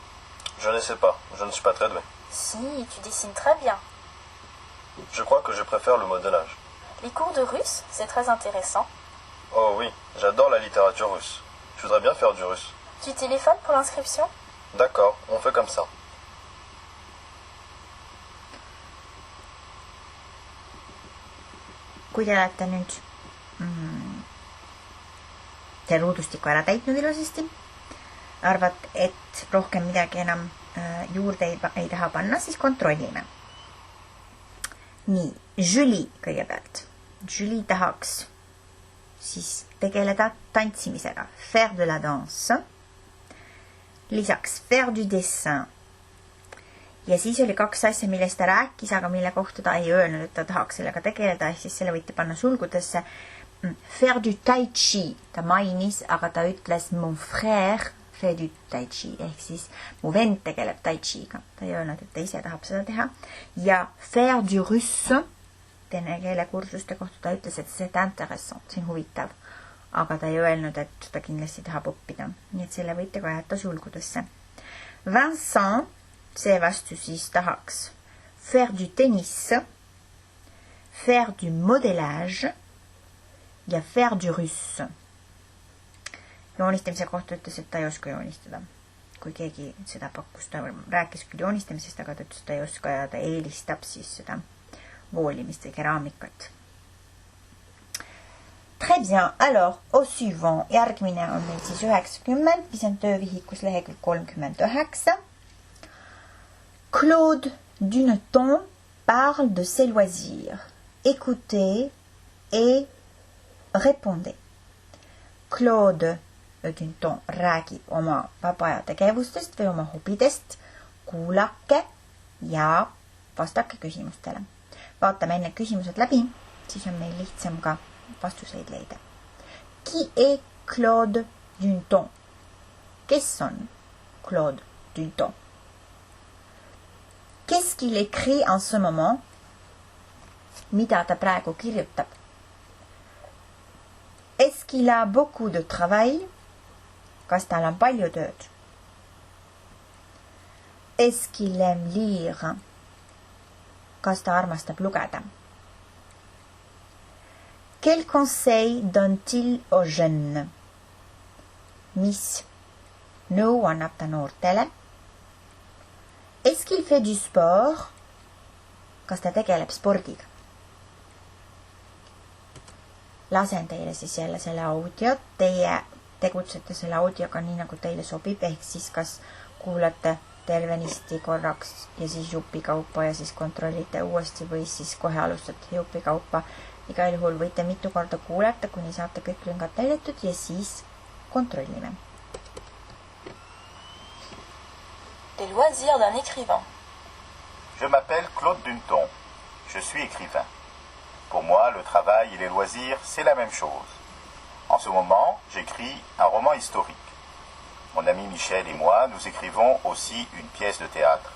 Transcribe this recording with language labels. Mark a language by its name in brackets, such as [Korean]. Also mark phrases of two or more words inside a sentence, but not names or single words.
[French] Je ne sais pas, je ne suis pas très doué. Si, tu dessines très bien. Je crois que je préfère le modelage. Les cours de russe, c'est très intéressant. Oh oui, j'adore la littérature russe. Je voudrais bien faire du russe. Tu téléphones pour l'inscription? D'accord, on fait comme ça. [Estonian] Kui te olete nüüd see ruudustiku ära täitnud ilusasti, arvad, et rohkem midagi enam juurde ei taha panna, siis kontrollime. Nii, Julie kõigepealt. Julie tahaks siis tegeleda tantsimisega. [French] Faire de la danse. Lisaks faire du dessin. [Estonian] Ja siis oli 2 asja, millest ta rääkis, aga mille kohta ta ei öelnud, et ta tahaks sellega tegeleda, ehk siis selle võite panna sulgudesse. [French] Faire du tai chi. [Estonian] Ta mainis, aga ta ütles [French] mon frère fait du tai chi. [Estonian] Ehk siis mu vend tegeleb tai chiga. Ta ei öelnud, et ta ise tahab seda teha. [French] Ja faire du russe. [Estonian] Vene keelekursuste kohta ta ütles, et see on intéressant, see on huvitav. Aga ta ei öelnud, et ta kindlasti tahab õppida. Nii et selle võite ka jätta sulgudesse. Vincent, see vastu siis tahaks [French] faire du tennis, faire du modelage [Estonian] ja [French] faire du russe. [Estonian] Joonistamise kohta ütles, et ta ei oska joonistada. Kui keegi seda pakkus, ta rääkis küll joonistamisest, aga ta ütles, et ta ei oska ja ta eelistab siis seda voolimist või keraamikat. [French] Très bien. Alors, au suivant. [Estonian] Järgmine on meil siis 90, mis on töövihikus lehekülg 39. [French] Claude Duneton parle de ses loisirs. Écoutez et répondez. [Estonian] Claude Duneton räägib oma vaba tegevustest või oma hobidest. Kuulake ja vastake küsimustele. Vaatame enne küsimused läbi, siis on meil lihtsam ka vastuseid leida. [French] Qui est Claude Duneton? [Estonian] Kes on Claude Duneton? [French] Qu'est-ce qu'il écrit en ce moment? [Estonian] Mida ta praegu kirjutab? [French] Est-ce qu'il a beaucoup de travail? [Estonian] Kas tal on palju tööd? [French] Est-ce qu'il aime lire? [Estonian] Kas ta armastab lugeda? [French] Quel conseil donne-t-il aux jeunes? [Estonian] Mis nõu annab ta noortele? [French] Est-ce qu'il fait du sport? [Estonian] Kas ta tegeleb spordiga? Lasen teile siis jälle selle audio. Teie tegutsete selle audioga nii, nagu teile sobib, ehk siis kas kuulate tervenisti korraks ja siis jupikaupa ja siis kontrollite uuesti või siis kohe alustate jupikaupa. Igal juhul võite mitu korda kuulata, kuni saate kõik lüngad täidetud ja siis kontrollime. [French] Les loisirs d'un écrivain. Je m'appelle Claude Dunton. Je suis écrivain. Pour moi, le travail et les loisirs, c'est la même chose. En ce moment, j'écris un roman historique. Mon ami Michel et moi, nous écrivons aussi une pièce de théâtre.